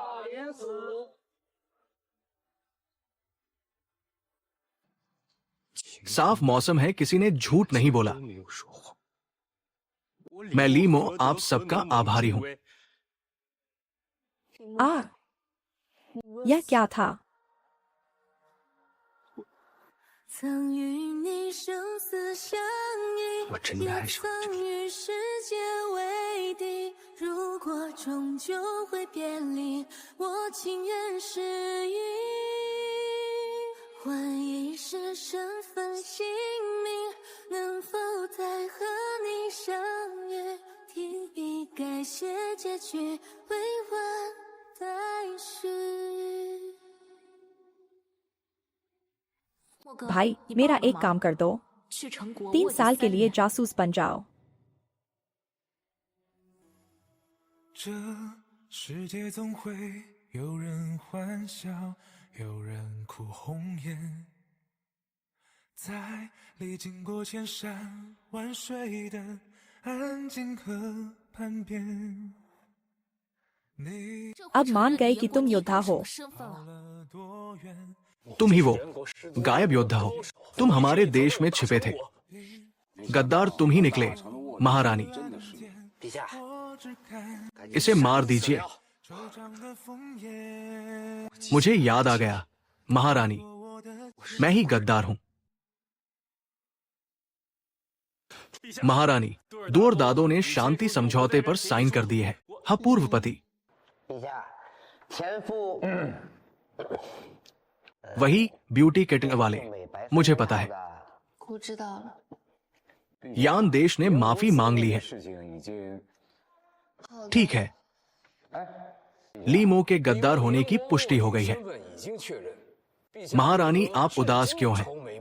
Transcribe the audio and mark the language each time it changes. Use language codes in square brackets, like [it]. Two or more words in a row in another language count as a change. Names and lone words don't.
[hi] साफ मौसम है, किसी ने झूठ नहीं बोला। मैं लीमो आप सबका आभारी हूं। यह क्या था? [zh] 曾与你生死相依，也曾与世界为敌。如果终究会别离，我情愿失忆，换一世身份姓名，能否再和你相遇？提笔改写结局，未完待续。 [hi] भाई मेरा एक काम कर दो। 3 साल के लिए जासूस बन जाओ। [zh] 这世界总会有人欢笑，有人哭红颜，在历经过千山万水的安静河畔边。 [hi] अब मान गए कि तुम योद्धा हो। तुम ही वो गायब योद्धा हो। तुम हमारे देश में छिपे थे। गद्दार तुम ही निकले। महारानी, इसे मार दीजिए। मुझे याद आ गया, महारानी, मैं ही गद्दार हूं। महारानी, दो और दादों ने शांति समझौते पर साइन कर दिए हैं। हाँ, पूर्व पति वही ब्यूटी किटिंग वाले, मुझे पता है। [zh] 我知道了。 [hi] यान देश ने माफी मांग ली है। ठीक है, लीमो के गद्दार होने की पुष्टि हो गई है। महारानी, आप उदास क्यों हैं?